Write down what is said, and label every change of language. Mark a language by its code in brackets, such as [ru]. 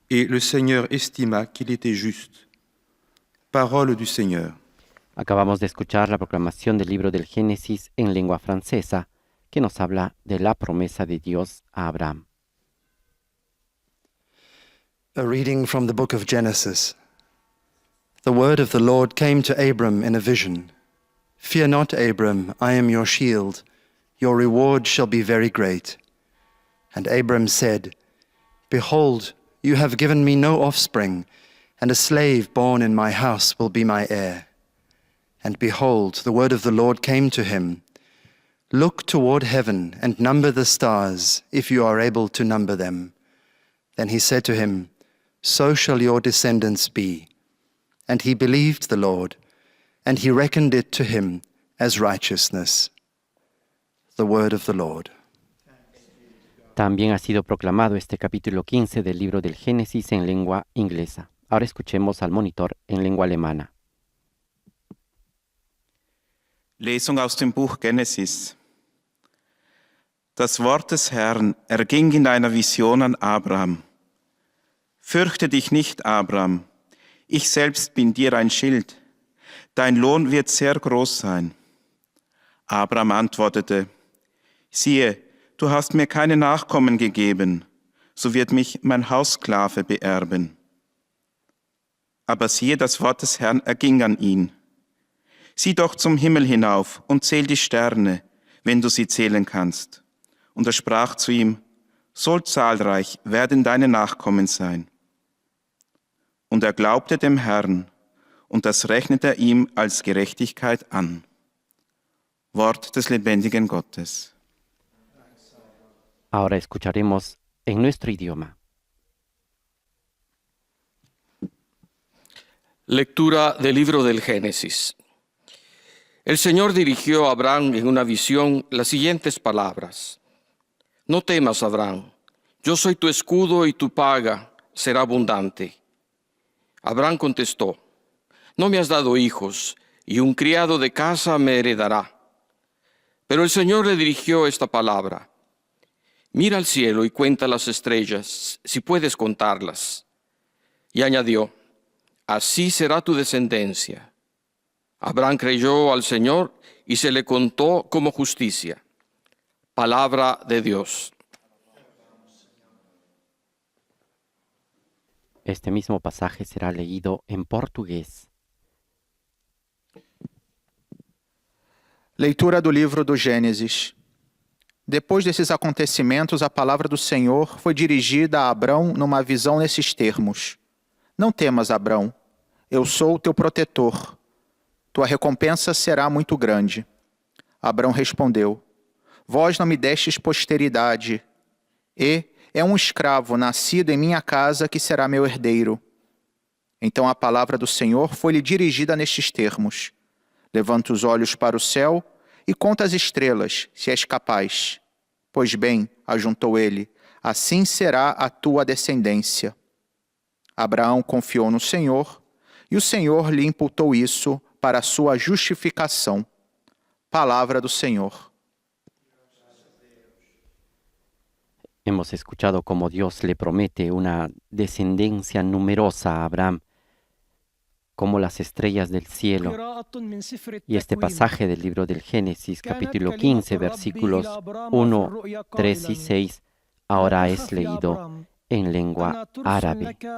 [fr] Et le Seigneur estima qu'il était juste. Parole du Seigneur. [es] Acabamos de escuchar la proclamación del libro del Génesis en lengua francesa, que nos habla de la promesa de Dios a Abraham. [en] A reading from the book of Genesis. The word of the Lord came to Abram in a vision. Fear not, Abram, I am your shield. Your reward shall be very great. And Abram said, Behold, you have given me no offspring, and a slave born in my house will be my heir. And behold, the word of the Lord came to him. Look toward heaven and number the stars, if you are able to number them. Then he said to him, So shall your descendants be. And he believed the Lord, and he reckoned it to him as righteousness. The word of the Lord. [es] También ha sido proclamado este capítulo 15 del libro del Génesis en lengua inglesa. Ahora escuchemos al monitor en lengua alemana. [de] Lesung aus dem Buch Genesis. Das Wort des Herrn erging in einer Vision an Abraham. Fürchte dich nicht, Abraham, ich selbst bin dir ein Schild. Dein Lohn wird sehr groß sein. Abraham antwortete, siehe, du hast mir keine Nachkommen gegeben, so wird mich mein Haussklave beerben. Aber siehe, das Wort des Herrn erging an ihn. Sieh doch zum Himmel hinauf und zähl die Sterne, wenn du sie zählen kannst. Und er sprach zu ihm, so zahlreich werden deine Nachkommen sein. Und er glaubte dem Herrn, und das rechnete er ihm als Gerechtigkeit an. Wort des lebendigen Gottes. [es] Ahora escucharemos en nuestro idioma. Lectura del libro del Génesis. El Señor dirigió a Abraham en una visión las siguientes palabras. No temas, Abraham, yo soy tu escudo y tu paga será abundante. Abraham contestó, no me has dado hijos, y un criado de casa me heredará. Pero el Señor le dirigió esta palabra. Mira al cielo y cuenta las estrellas, si puedes contarlas. Y añadió, así será tu descendencia. Abraham creyó al Señor y se le contó como justicia. Palabra de Dios. Este mismo pasaje será leído en português. [pt] Leitura do livro do Gênesis. Depois desses acontecimentos, a palavra do Senhor foi dirigida a Abrão numa visão nesses termos. Não temas, Abrão, eu sou o teu protetor. Tua recompensa será muito grande. Abrão respondeu, vós não me destes posteridade, e é um escravo nascido em minha casa que será meu herdeiro. Então a palavra do Senhor foi-lhe dirigida nestes termos. Levanta os olhos para o céu e conta as estrelas, se és capaz. Pois bem, ajuntou ele, assim será a tua descendência. Abraão confiou no Senhor, e o Senhor lhe imputou isso para a sua justificação. Palavra do Senhor. [es] Hemos escuchado cómo Dios le promete una descendencia numerosa a Abraham, como las estrellas del cielo. Y este pasaje del libro del Génesis, capítulo 15, versículos 1, 3 y 6, ahora es leído en lengua árabe.